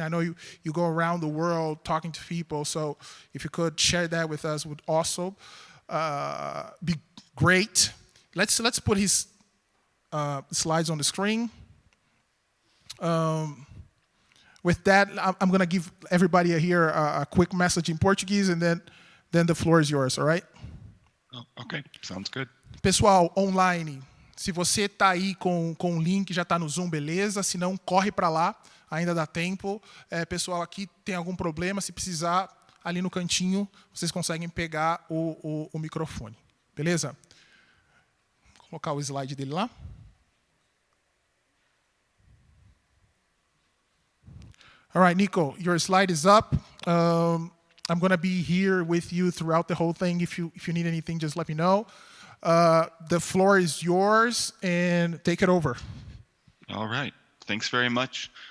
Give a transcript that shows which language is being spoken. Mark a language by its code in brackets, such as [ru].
[en] I know you go around the world talking to people, so if you could share that with us would also be great. Let's put his slides on the screen. With that, I'm going to give everybody here a quick message in Portuguese, and then the floor is yours, all right? Oh, okay, sounds good. [pt] Pessoal, online, se você está aí com o link, já está no Zoom, beleza? Se não, corre para lá, ainda dá tempo. Pessoal, aqui tem algum problema, se precisar, ali no cantinho, vocês conseguem pegar o microfone, beleza? Vou colocar o slide dele lá. [en] All right, Niko, your slide is up. I'm going to be here with you throughout the whole thing. If you need anything, just let me know. The floor is yours, and take it over. All right, thanks very much.